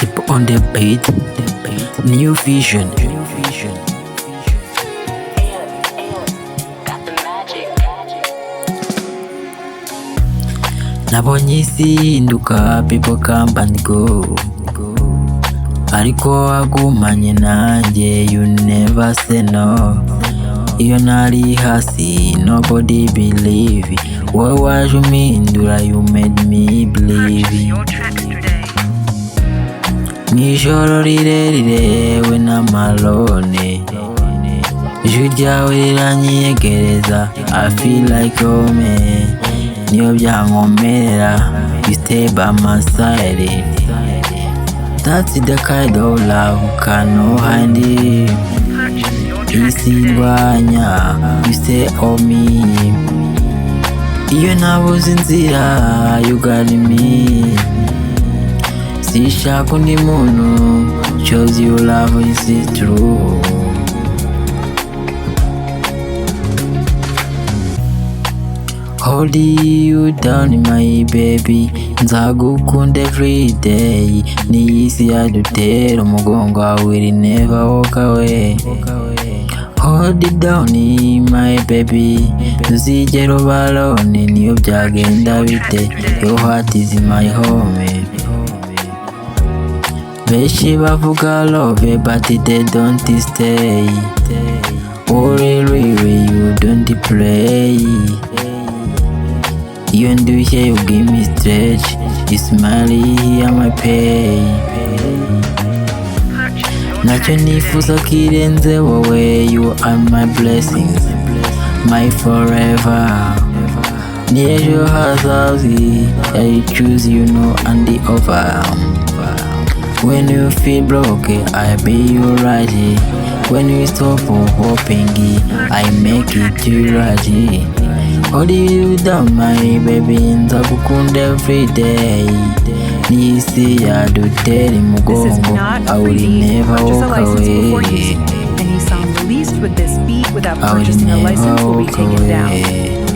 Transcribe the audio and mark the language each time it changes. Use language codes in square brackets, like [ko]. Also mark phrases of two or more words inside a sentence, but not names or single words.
[en] On the beat, new vision. [rn] Nabonye isi ihinduka, [en] people come and go, [rn] ariko wagumanye nanjye, [en] you never say no. [rn] Iyo nari hasi, [en] nobody believe. [rn] Wowe waje umpindura, [en] you made me believe. [rn] Mw'ijoro rirerire we n'amalone, ijwi ryawe riranyiyegereza, [en] I feel like home. [rn] Niyo byankomerera, [en] you stay by my side. That's the kind of love cannot hide. [rn] Isi ndwanya, [en] you stay on me. [rn] Iyo nabuze inzira, [en] you got me. [rn] Sishaka undi muntu, [en] shows you love is true. Hold you down my baby, nzagukunda every day. [rn] Ni isi yadutera umugongo, [en] I will never walk away. Hold it down my baby, [rn] ntuzigera uba [en] alone. [rn] Niyo byagenda bite, [en] your heart is my home. [rn] Benshi bavuga [en] love but they don't stay. Oh really, you don't play. [rn] Iyo ndushye [en] you give me stretch, you smile here my pay. [rn] Nacyo nifuza kirenze wowe, [en] you are my blessings, my forever. [rn] Ni ejo hazazi, [en] I choose you know and the over. When you feel broke, I be your right. When you stop hoping, I make it to right. Hold you down my baby, nzagukunda every day. [rn] Ni isi yadutera umugongo, [en] I will never walk away. Any song released with this beat without purchasing a license will be taken down.